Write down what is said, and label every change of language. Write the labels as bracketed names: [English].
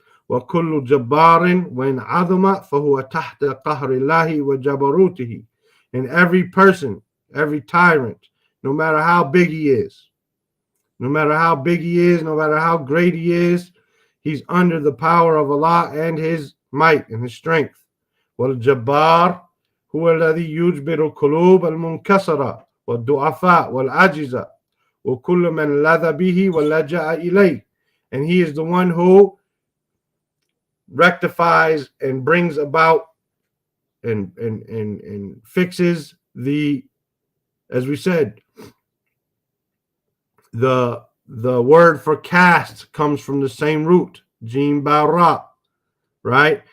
[Arabic] وَكُلُّ جَبَّارٍ وَإِنْ عَظَمَ فَهُوَ تَحْتَ قَهْرِ اللَّهِ وَجَبَرُوتِهِ. [English] And every person, every tyrant, no matter how big he is, no matter how big he is, no matter how great he is, he's under the power of Allah and his might and his strength. [Arabic] وَالْجَبَّارِ هو الذي يجبر القلوب المنكسرة والضعفاء والعاجزة وكل من لذ به ولجأ إليه. [English] And he is the one who rectifies and brings about and fixes the, as we said, the word for cast comes from the same root, jim bara, right?